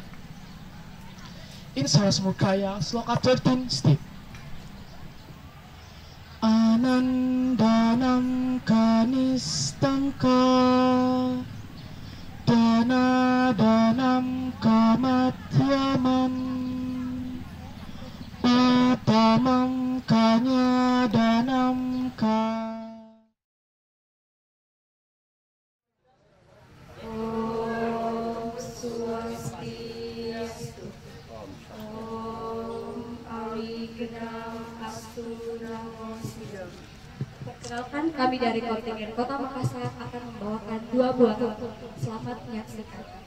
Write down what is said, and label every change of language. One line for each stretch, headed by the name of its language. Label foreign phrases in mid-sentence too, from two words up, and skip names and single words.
English: In Saras Murkaya, Sloka 13 state,
Sanskrit: Anandanam kanistangka Dana danam kamatyaman Utamam kanya danam ka. Om Swastiastu. Om Awigedam Astu Namo Sidam.
Indonesian: Perkenalkan, kami dari kontingen Kota Makassar akan membawakan 2 buah lagu. Selamat menyaksikan.